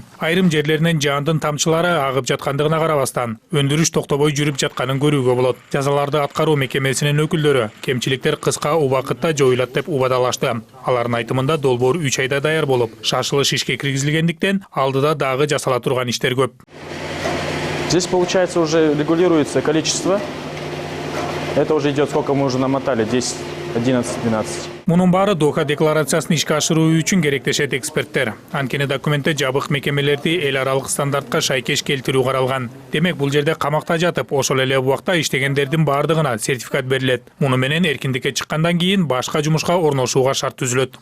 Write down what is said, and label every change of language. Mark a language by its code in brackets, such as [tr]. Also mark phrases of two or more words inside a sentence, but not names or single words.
[ky] Айрым жерлеринен жаандын тамчылары агып жаткандыгына карабастан, өндүрүш токтобой жүрүп жатканын көрүүгө болот. Жазаларды аткаруу мекемесинин өкүлдөрү кемчиликтер кыска убакытта жоюлат деп убадалашты. Алардын айтымында долбоор 3 айда даяр болуп, шашылыш ишке киргизилгендиктен алдыда дагы жасала турган иштер көп. [ru] Здесь, получается, уже регулируется количество. Это уже идет, сколько мы уже намотали, 10, 11, 12. [ky] Мунун баары Доха декларациясын ишке ашыруу үчүн керектешет эксперттер. Анткени документте жабык мекемелерди эл аралык стандартка шайкеш келтирүү каралган. Демек, бул жерде камакта жатып, ошол эле убакта иштегендердин баардыгына сертификат берилет. Муну менен эркиндикке чыккандан кийин башка жумушка орношууга шарт түзүлөт.